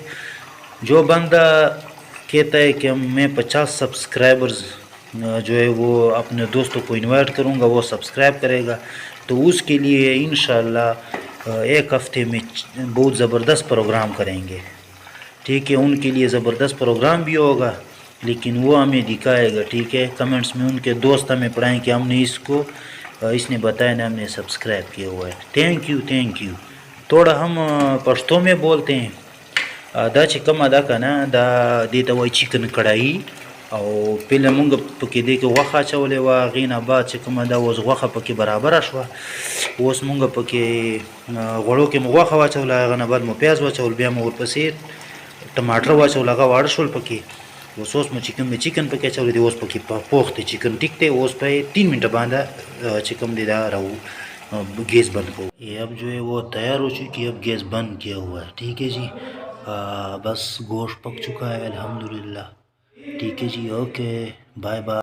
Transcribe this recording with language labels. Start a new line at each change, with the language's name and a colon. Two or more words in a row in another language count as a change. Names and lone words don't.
Urdu: جو بندہ کہتا ہے کہ میں 50 سبسکرائبرز جو ہے وہ اپنے دوستوں کو انوائٹ کروں گا، وہ سبسکرائب کرے گا، تو اس کے لیے انشاءاللہ ایک ہفتے میں بہت زبردست پروگرام کریں گے، ٹھیک ہے۔ ان کے لیے زبردست پروگرام بھی ہوگا، لیکن وہ ہمیں دکھائے گا، ٹھیک ہے۔ کمنٹس میں ان کے دوست ہمیں پڑھائیں کہ ہم نے اس نے بتایا نا ہم نے سبسکرائب کیا ہوا ہے،
English: thank you.
Urdu: تھوڑا ہم پشتو میں بولتے ہیں،
Pashto: دا چې کومه ده که نه، دا دې ته وایي چکن کړایي، او پهله مونږ پکې دې کې غوښه اچولې وه، هغې نه بعد چې کومه ده اوس غوښه پکې برابره شوه، اوس مونږ پکې غوړو کې مو غوښه واچوله، هغه نه بعد مو پیاز واچول، بیا مو ورپسې ټماټر واچول، هغه واړه شول پکې، اوس مو چکن پکې اچولی دی، اوس پکې پوخ دی چکن، ٹھیک دی۔ اوس پہ 3 منٹ باندې چې کوم دی دا راو گیس بند کو،
Urdu: یہ اب جو ہے وہ تیار ہو چکی ہے، اب گیس بند کیا ہوا ہے، ٹھیک ہے جی۔ بس گوشت پک چکا ہے الحمدللہ، ٹھیک ہے جی۔
English: Okay, bye bye.